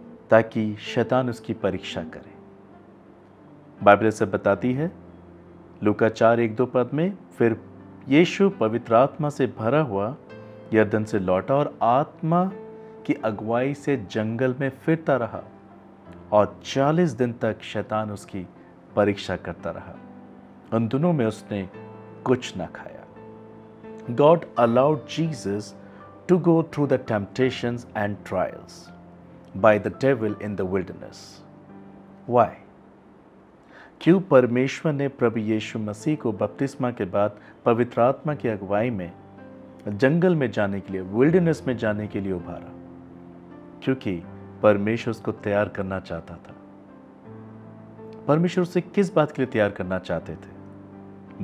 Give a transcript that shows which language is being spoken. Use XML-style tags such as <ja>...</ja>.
<hi>ताकि शैतान उसकी परीक्षा करे। बाइबल से बताती है लूका 4:1-2 पद में, फिर यीशु पवित्र आत्मा से भरा हुआ यरदन से लौटा और आत्मा की अगुवाई से जंगल में फिरता रहा और 40 दिन तक शैतान उसकी परीक्षा करता रहा। उन दिनों में उसने कुछ ना खाया।</hi> <en>God allowed Jesus to go through the temptations and trials by the devil in the wilderness. Why?</en> <hi>क्यों परमेश्वर ने प्रभु यीशु मसीह को बपतिस्मा के बाद पवित्र आत्मा की अगुवाई में जंगल में जाने के लिए, विल्डरनेस में जाने के लिए उभारा? क्योंकि परमेश्वर उसको तैयार करना चाहता था। परमेश्वर उसे किस बात के लिए तैयार करना चाहते थे?</hi>